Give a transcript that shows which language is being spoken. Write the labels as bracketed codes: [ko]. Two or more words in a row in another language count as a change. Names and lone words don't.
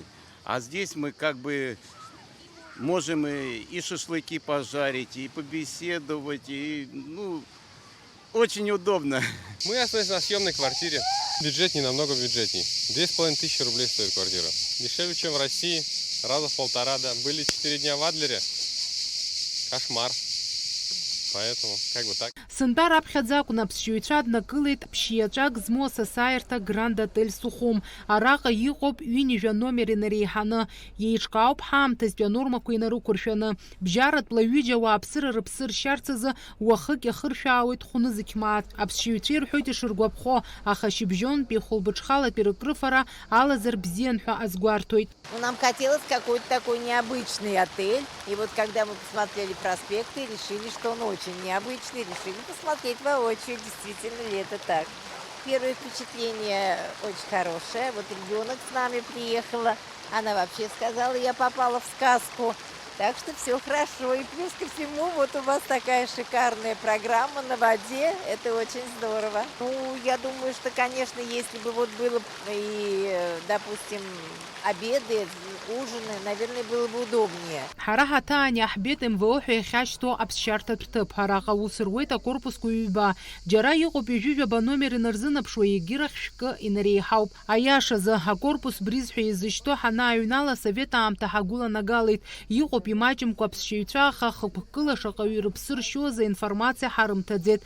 [ru] А здесь мы как бы можем и шашлыки пожарить, и побеседовать, и, ну, очень удобно. Мы остались на съемной квартире. Бюджет не намного бюджетней. 2500 рублей стоит квартира. Дешевле, чем в России. Раза в полтора, да. Были 4 дня в Адлере. Кошмар. Поэтому, как бы так. [ab] Сынтар аԥхьаӡа акәын аԥсшьаҩцәа днакылеит ԥшьиаҿак змоу асасааирҭа Гранд Отель Сухум. Араҟа иҟоуп ҩынҩажәа номер инареиҳаны. Иеиҿкаауп ҳаамҭазтәи анормақәа инарықәыршәаны. Бжьаратәла ҩыџьа ауааԥсыра рыԥсы ршьарц азы уахык иахыршәаауеит хәнызықь мааҭ. Аԥсшьаҩцәа ирҳәоит ишыргәаԥхо, аха шьыбжьонтәи хәылбыҽхалатәи рыкрыфара алазар бзиан ҳәа азгәарҭоит. [ru] Нам хотелось какой-то такой необычный отель. И вот когда мы посмотрели проспекты, решили, что он очень необычный, решили посмотреть воочию, действительно ли это так. Первое впечатление очень хорошее. Вот ребенок с нами приехала, она вообще сказала, я попала в сказку. Так что все хорошо. И плюс ко всему, вот у вас такая шикарная программа на воде. Это очень здорово. Ну, я думаю, что, конечно, если бы вот было и, допустим, обеды, ужины, наверное, было бы удобнее. [ab] Ҳара ҳаҭаан иаҳбеит МВО ҳәа иахьашьҭоу аԥсшьарҭатә ҭыԥ. Араҟа аус руеит акорпусқәа ҩба. Џьара иҟоуп ҩажәижәаба номер инарзынаԥшуа егьирахь шәкы инареиҳауп. Аиашазы акорпус бриз ҳәа изышьҭоу ҳанааҩнала асовет аамҭа ҳагәыланагалеит. Иҟоуп имаҷымкәа аԥсшьаҩцәа аха хықәкыла шаҟаҩ рыԥсы ршьоза информациа ҳарымҭаӡеит.